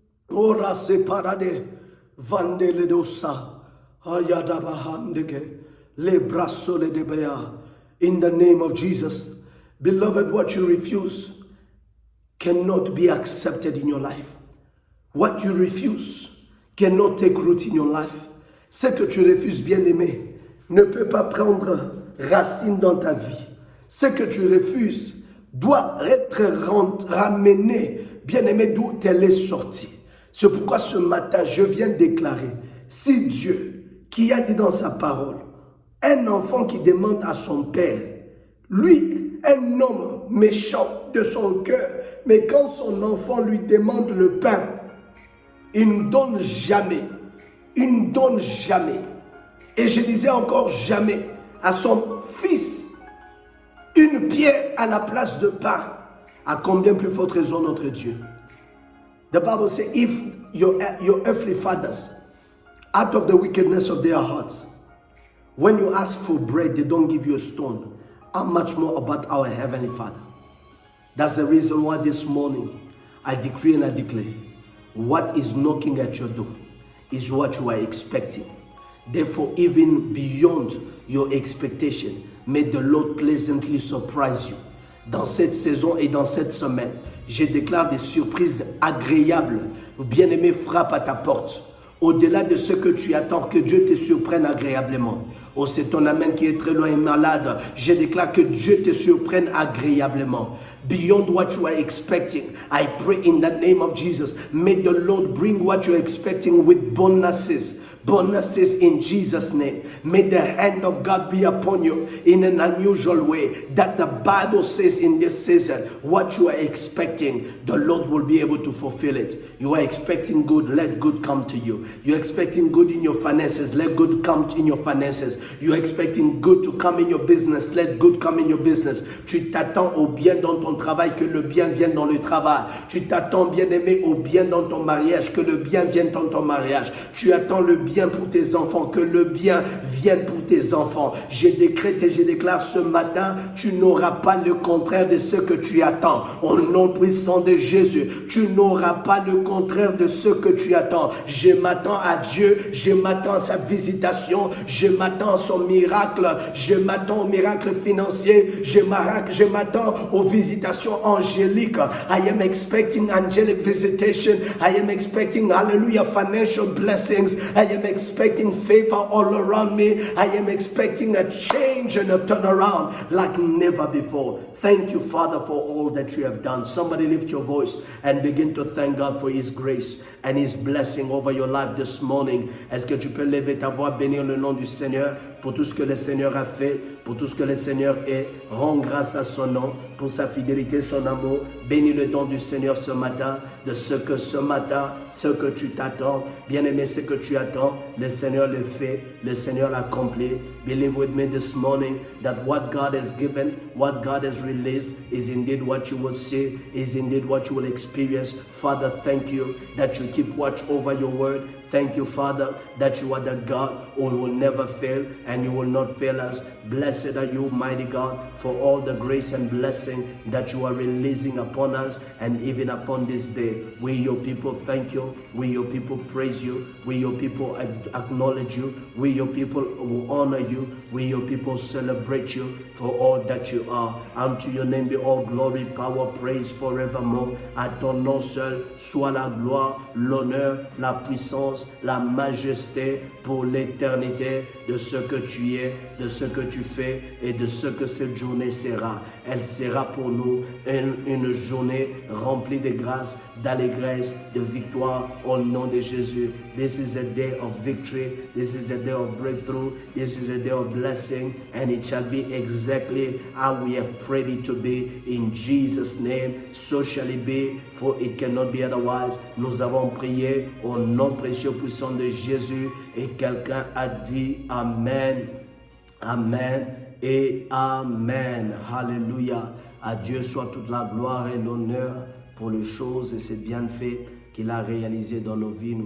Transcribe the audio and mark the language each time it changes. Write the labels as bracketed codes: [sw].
[en] Ora separade vandele dosa ayada bahandeke le brasole de bea. In the name of Jesus, beloved, what you refuse cannot be accepted in your life. What you refuse cannot take root in your life. [fr] Ce que tu refuses, bien-aimé, ne peut pas prendre racine dans ta vie. Ce que tu refuses doit être ramené, bien-aimé, d'où elle est sortie. C'est pourquoi ce matin, je viens déclarer, si Dieu, qui a dit dans sa parole, un enfant qui demande à son père, lui, un homme méchant de son cœur, mais quand son enfant lui demande le pain, il ne donne jamais. Il ne donne jamais. Et je disais encore jamais à son fils une pierre à la place de pain. À combien plus forte raison notre Dieu? [en] The Bible says, if your earthly fathers, out of the wickedness of their hearts, when you ask for bread, they don't give you a stone, how much more about our Heavenly Father? That's the reason why this morning I decree and I declare, what is knocking at your door is what you are expecting. Therefore, even beyond your expectation, may the Lord pleasantly surprise you. [fr] Dans cette saison et dans cette semaine, je déclare des surprises agréables. Bien-aimé, frappe à ta porte. Au-delà de ce que tu attends, que Dieu te surprenne agréablement. Oh, c'est ton amen qui est très loin et malade. Je déclare que Dieu te surprenne agréablement. [en] Beyond what you are expecting, I pray in the name of Jesus, may the Lord bring what you are expecting with bonuses. Bonuses in Jesus' name. May the hand of God be upon you in an unusual way. That the Bible says in this season, what you are expecting, the Lord will be able to fulfill it. You are expecting good, let good come to you. You're expecting good in your finances, let good come in your finances. You're expecting good to come in your business, let good come in your business. [fr] Tu t'attends au bien dans ton travail, que le bien vienne dans le travail. Tu t'attends, bien-aimé, au bien dans ton mariage, que le bien vienne dans ton mariage. Tu attends le bien pour tes enfants, que le bien vienne pour tes enfants. Je décrète et je déclare ce matin, tu n'auras pas le contraire de ce que tu attends. Au nom puissant de Jésus, tu n'auras pas le contraire de ce que tu attends. Je m'attends à Dieu, je m'attends à sa visitation, je m'attends à son miracle, je m'attends au miracle financier, je m'attends aux visitations angéliques. [en] I am expecting angelic visitation. I am expecting, hallelujah, financial blessings. I am expecting favor all around me. I am expecting a change and a turnaround like never before. Thank you, Father, for all that you have done. Somebody lift your voice and begin to thank God for His grace and His blessing over your life this morning. [fr] Est-ce que tu peux lever ta voix, bénir le nom du Seigneur pour tout ce que le Seigneur a fait, pour tout ce que le Seigneur est. Rends grâce à son nom, pour sa fidélité, son amour. Bénis le don du Seigneur ce matin, de ce que ce matin, ce que tu t'attends. Bien-aimé, ce que tu attends, le Seigneur le fait, le Seigneur l'accomplit. [en] Believe with me this morning that what God has given, what God has released is indeed what you will see, is indeed what you will experience. Father, thank you that you keep watch over your word. Thank you, Father, that you are the God who will never fail and you will not fail us. Blessed are you, mighty God, for all the grace and blessing that you are releasing upon us and even upon this day. We, your people, thank you. We, your people, praise you. We, your people, acknowledge you. We, your people, will honor you. We, your people, celebrate you for all that you are. Unto your name be all glory, power, praise forevermore. [fr] À ton nom seul soit la gloire, l'honneur, la puissance, la majesté pour l'éternité de ce que tu es, de ce que tu fais et de ce que cette journée sera. Elle sera pour nous une journée remplie de grâce, d'allégresse, de victoire au nom de Jésus. [en] This is a day of victory. This is a day of breakthrough. This is a day of blessing. And it shall be exactly how we have prayed it to be. In Jesus' name, so shall it be, for it cannot be otherwise. [fr] Nous avons prié au nom précieux puissant de Jésus. Et quelqu'un a dit Amen. Amen et Amen. Hallelujah. À Dieu soit toute la gloire et l'honneur pour les choses et ses bienfaits qu'il a réalisés dans nos vies.